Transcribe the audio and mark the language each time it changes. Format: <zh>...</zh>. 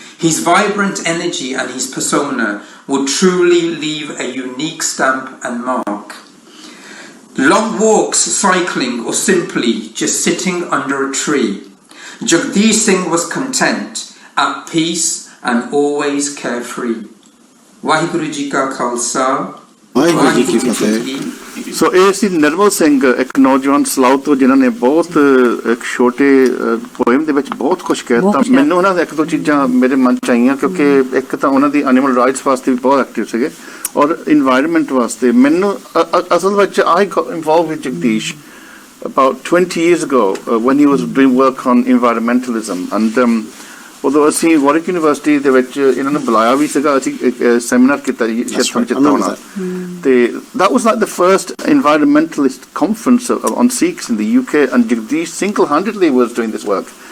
<en>His vibrant energy and his persona would truly leave a unique stamp and mark. Long walks, cycling, or simply just sitting under a tree, Jagdeesh Singh was content, at peace, and always carefree.</en> <pa>Waheguru Ji Ka Khalsa, Waheguru ji ਕੀ ਫਤਿਹ। ਸੋ ਇਹ ਸੀ ਨਿਰਮਲ ਸਿੰਘ, ਇੱਕ ਨੌਜਵਾਨ ਸਲਾਉ ਤੋਂ, ਜਿਨ੍ਹਾਂ ਨੇ ਬਹੁਤ ਇੱਕ ਛੋਟੇ poem ਦੇ ਵਿੱਚ ਬਹੁਤ ਕੁਝ ਕਹਿਤਾ। ਮੈਨੂੰ ਉਹਨਾਂ ਦੇ ਇੱਕ ਦੋ ਚੀਜ਼ਾਂ ਮੇਰੇ ਮਨ ਚ ਆਈਆਂ, ਕਿਉਂਕਿ ਇੱਕ ਤਾਂ ਉਹਨਾਂ ਦੀ ਐਨੀਮਲ ਰਾਈਟਸ ਵਾਸਤੇ ਵੀ ਬਹੁਤ ਐਕਟਿਵ ਸੀਗੇ ਔਰ ਇਨਵਾਇਰਨਮੈਂਟ ਵਾਸਤੇ। ਮੈਨੂੰ ਅਸਲ ਵਿੱਚ</pa> <en>I got involve with Jagdish about 20 years ago when he was doing work on environmentalism, and</en> <pa>ਉਦੋਂ ਅਸੀਂ ਵਾਰਿਕ ਯੂਨੀਵਰਸਿਟੀ ਦੇ ਵਿੱਚ ਇਹਨਾਂ ਨੂੰ ਬੁਲਾਇਆ ਵੀ ਸੀਗਾ, ਅਸੀਂ ਇੱਕ ਸੈਮੀਨਾਰ ਕੀਤਾ ਜੀ ਸ਼ੇਤਨ ਚਿੱਤੌਣਾ, ਤੇ</pa> <en>that was like the first environmentalist conference on Sikhs in the UK, and Jagdeesh single-handedly was doing this work.</en>